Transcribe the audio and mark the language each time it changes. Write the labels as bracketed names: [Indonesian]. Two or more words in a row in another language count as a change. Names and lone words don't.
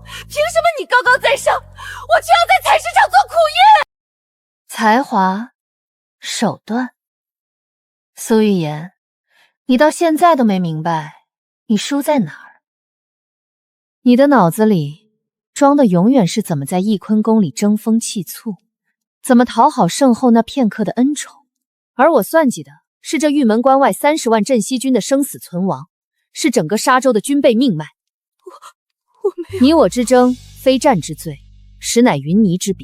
[Chinese] 凭什么你高高在上，我却要在采石场做苦役？才华，手段。苏玉言，你到现在都没明白你输在哪儿。你的脑子里装的永遠是怎麼在翊坤宮裡爭風氣促，怎麼討好聖後那片刻的恩寵，而我算計的是這玉門關外30萬鎮西軍的生死存亡，是整個沙州的軍備命脈。我沒有。你我之爭，非戰之罪，實乃雲泥之別。